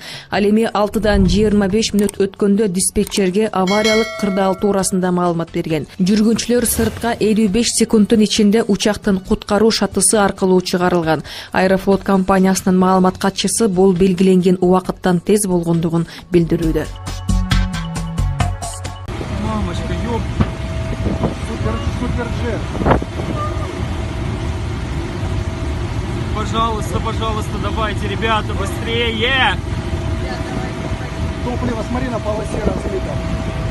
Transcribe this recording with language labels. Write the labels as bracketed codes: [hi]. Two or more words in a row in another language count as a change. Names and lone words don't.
[ky] Ал эми 6-дан 25 мүнөт өткөндө диспетчерге авариялык кырдаал туурасында маалымат берген. Жүргүнчүлөр сыртка 55 секундтун ичинде учактын куткаруу шатысы аркылуу чыгарылган. Аэрофлот компаниясынын маалымат катчысы бул белгиленген убакыттан тез болгондугун билдирүүдө. [ru] Мамочка, ёп! Супер джет! Пожалуйста, давайте, ребята, быстрее! Топливо, смотри, на полосе разлито.